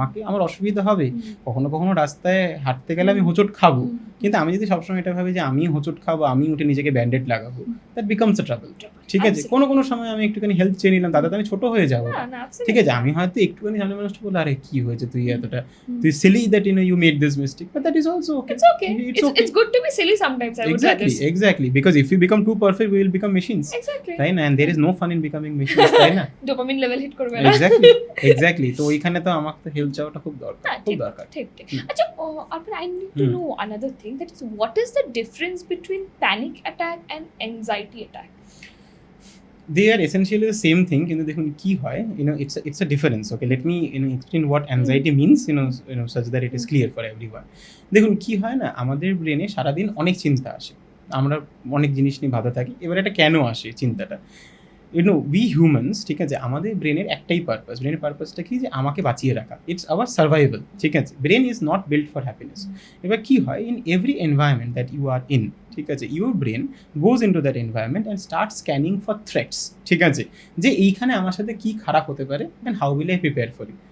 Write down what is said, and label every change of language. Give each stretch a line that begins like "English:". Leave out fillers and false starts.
Bangla: আমার অসুবিধা হবে, কখনো কখনো রাস্তায় হাঁটতে গেলে আমি হোঁচট খাবো, কিন্তু আমি যদি সবসময় এটা ভাবি যে আমি হোঁচট খাবো, আমি উঠে নিজেকে ব্যান্ডেড লাগাবো,
English: That becomes a trouble.
Bangla: ঠিক আছে, কোনো সময় আমি একটুখানি হেল্প চেয়ে নিলাম, তাতে আমি ছোট হয়ে যাবো। ঠিক আছে, আমি হয়তো একটুখানি সামনে মানুষটা বলে আরে কি হয়েছে, তুই এতটা তুই Seely
English: That you made this mistake, but that is also okay. It's good to be silly sometimes, I would say. Exactly, because if we become too perfect we will become machines. Exactly. Right, and there is no fun in becoming machines,
Bangla: তাই না?
English: Dopamine level hit
Bangla: করবে না। Exactly, তো ওইখানে তো আমাকে তো help চাওয়াটা খুব দরকার। ঠিক। আচ্ছা, আপনার
English: I need to know another thing, that is what is the difference between panic attack and anxiety attack? They are essentially the same thing,
Bangla: কিন্তু দেখুন কি হয়,
English: it's a difference. Okay, let me explain what anxiety means, such that it is clear for everyone.
Bangla: দেখুন কি হয় না, আমাদের ব্রেনে সারাদিন অনেক চিন্তা আসে, আমরা অনেক জিনিস নিয়ে ভাবতে থাকি। এবার এটা কেন আসে চিন্তাটা?
English: we humans,
Bangla: ঠিক আছে, আমাদের ব্রেনের একটাই পারপাস। ব্রেনের পারপাসটা কি, যে আমাকে বাঁচিয়ে রাখা।
English: It's our survival, ঠিক আছে। Brain is not build for happiness.
Bangla: এবার কি হয়,
English: in every environment that you are in, ঠিক আছে, your brain goes into that environment and start scanning for threats, ঠিক আছে,
Bangla: যে এইখানে আমার সাথে কি খারাপ হতে পারে
English: And how will I prepare for it.